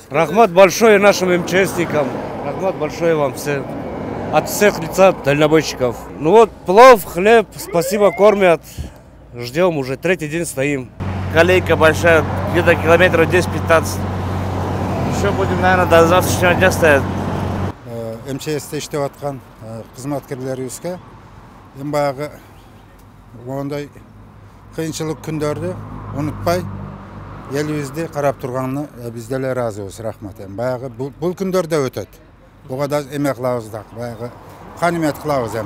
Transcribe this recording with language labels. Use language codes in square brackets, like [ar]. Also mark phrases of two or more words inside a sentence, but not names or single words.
[ru] Рахмат большое нашим МЧСникам. Рахмат большое вам всем. От всех лица дальнобойщиков. Ну вот, плов, хлеб, спасибо, кормят. Ждем, уже третий день стоим. Колейка большая, где-то километров 10-15. Еще будем, наверное, до завтрашнего дня стоять. [ky] МЧСте иштеп аткан кызматкерлерибизге эми баягы мондай кыйынчылык күндөрдү унутпай элибизди карап турганына биз деле ыраазыбыз. Рахмат. Эми баягы бул күндөр да өтөт. Буга да эме кылабыз да, баягы канимет кылабыз эми.